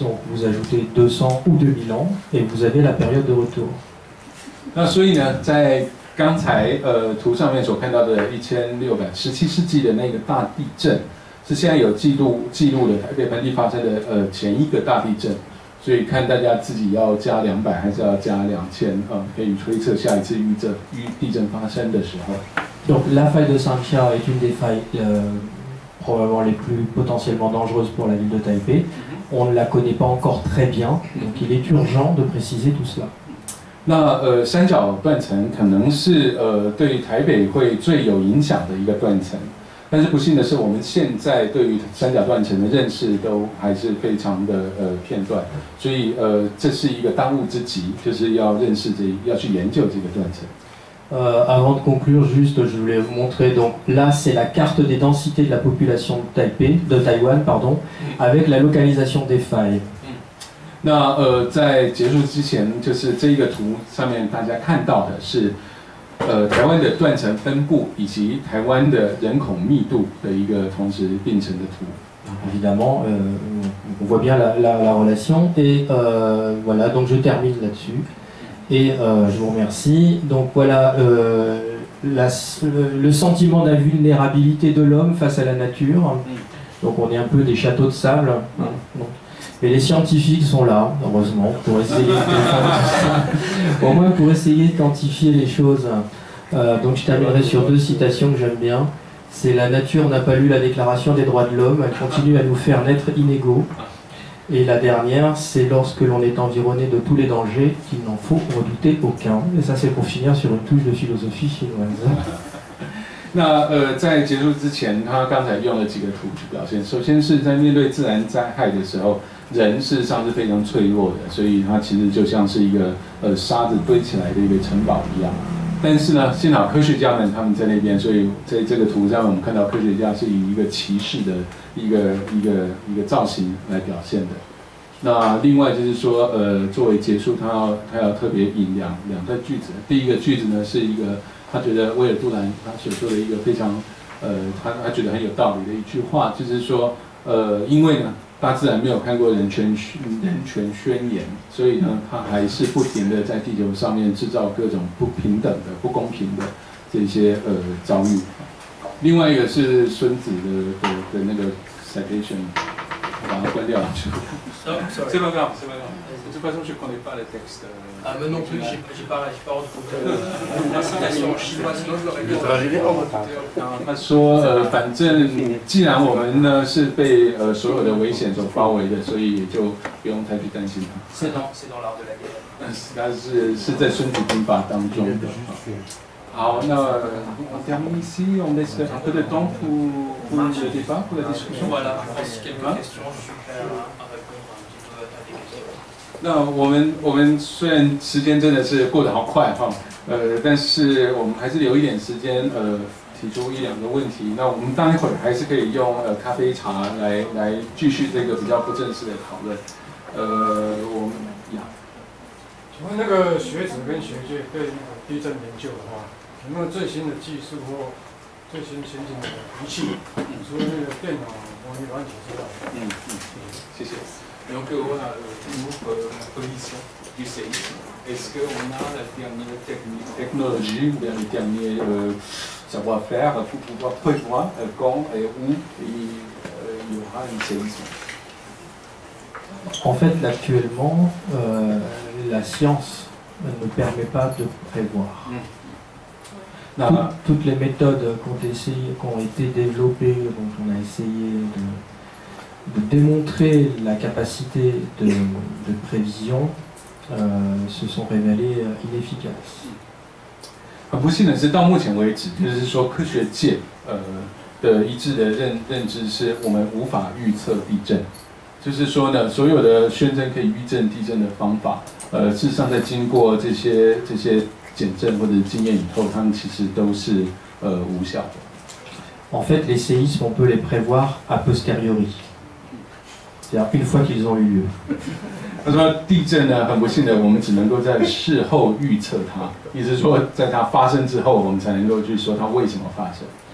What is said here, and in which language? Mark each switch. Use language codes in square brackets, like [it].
[fr] Vous ajoutez 200 ou 2000 ans et vous avez la période de retour. [zh] 那所以呢，在刚才图上面所看到的17世纪的那个大地震，是现在有记录的台北盆地发生的前一个大地震，所以看大家自己要加200还是要加2000可以推测下一次地震发生的时候。 [fr] Donc la faille de Sanxia est une des failles probablement les plus potentiellement dangereuses pour la ville de Taipei. On ne la connaît pas encore très bien, donc il est urgent de préciser tout cela. [zh] 那三角断层可能是对台北会最有影响的一个断层，但是不幸的是，我们现在对于三角断层的认识都还是非常的片段，所以这是一个当务之急，就是要去研究这个断层。 [fr] Avant de conclure, juste, je voulais vous montrer. Donc là, c'est la carte des densités de la population de Taïwan, avec la localisation des failles. [zh] 那在结束之前，就是这一个图上面大家看到的是台湾的断层分布以及台湾的人口密度的一个同时并成的图。 [fr] Évidemment, on voit bien la relation et voilà. Donc je termine là-dessus. Et je vous remercie. Donc voilà le sentiment d'invulnérabilité de l'homme face à la nature. Donc on est un peu des châteaux de sable. Donc, Mais les scientifiques sont là, heureusement, pour essayer de au moins pour essayer de quantifier les choses. Donc je terminerai sur deux citations que j'aime bien. C'est la nature n'a pas lu la déclaration des droits de l'homme, elle continue à nous faire naître inégaux. Et la dernière, c'est lorsque l'on est environné de tous les dangers, qu'il n'en faut redouter aucun. Et ça, c'est pour finir sur une touche de philosophie chinoise. [zh] 那在结束之前，他刚才用了几个图去表现。首先是在面对自然灾害的时候，人事实上是非常脆弱的，所以它其实就像是一个沙子堆起来的一个城堡一样。但是呢，幸好科学家们他们在那边，所以在这个图上面我们看到科学家是以一个骑士的一个造型来表现的。那另外就是说，作为结束，他要特别引两段句子。第一个句子呢是一个他觉得威尔杜兰他所说的一个非常他觉得很有道理的一句话，就是说因为呢大自然没有看过人权宣言，所以呢他还是不停的在地球上面制造各种不平等的、不公平的这些遭遇。另外一个是孙子的那个 citation， 把它关掉了。 [fr] C'est pas grave, c'est pas grave. De toute façon, je connais pas le texte. Ah, mais non plus, j'ai pas retrouvé la citation chinoise, sinon je l'aurais dit. [zh] 他说，反正既然我们呢是被所有的危险所包围的，所以也就不用太去担心它。 [fr] C'est dans l'art de la guerre. [zh] 但是在《孙子兵法》当中的。好，那 [fr] on termine ici, on laisse un peu de temps pour le débat, pour la discussion. Voilà, quelques questions, je suis prêt à répondre un petit peu à des questions. [zh] 那我们虽然时间真的是过得好快哈，但是我们还是留一点时间提出一两个问题。那我们待会儿还是可以用咖啡茶来继续这个比较不正式的讨论。我们呀，请问那个学者跟学界对那个地震研究的话，有没有最新的技术或最新先进的仪器？除了那个电脑模拟软体之外。谢谢。 [fr] Donc voilà, pour la position du séisme, est-ce qu'on a la dernière technologie ou bien les derniers savoir-faire pour pouvoir prévoir quand et où il y aura un séisme? En fait, actuellement, la science ne permet pas de prévoir. Toutes les méthodes qui ont été développées, dont on a essayé de démontrer la capacité de prévision, se sont révélées inefficaces. [zh] 很不幸的是，到目前为止，就是说科学界的一致的认知是我们无法预测地震。就是说呢，所有的宣称可以预测地震的方法，事实上在经过这些检证或者经验以后，他们其实都是无效的。 [fr] En fait, les séismes, on peut les prévoir a posteriori. C'est-à-dire une fois qu'ils ont eu lieu. [zh] 他说地震呢，很不幸的，我们只能够在事后预测它，也就是说，在它发生之后，我们才能够去说它为什么发生。